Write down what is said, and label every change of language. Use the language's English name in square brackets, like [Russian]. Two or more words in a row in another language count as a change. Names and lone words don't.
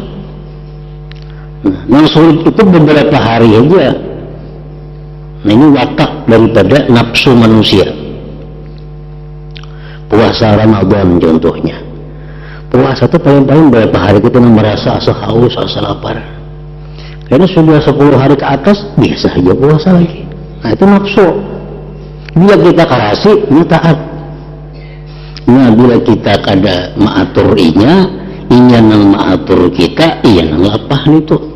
[Indonesian] Yang sulit itu beberapa hari aja. Nah ini watak daripada nafsu manusia. Puasa Ramadan contohnya. Puasa itu paling-paling beberapa hari kita merasa [Banjar] asa haus, asa lapar. [Indonesian] Karena sudah 10 hari ke atas, biasa aja puasa lagi. Nah itu nafsu. [Banjar] Bila kita karasi, ini taat. Nah bila kita kada maatur inya nang maatur kita, iya nang lapah itu.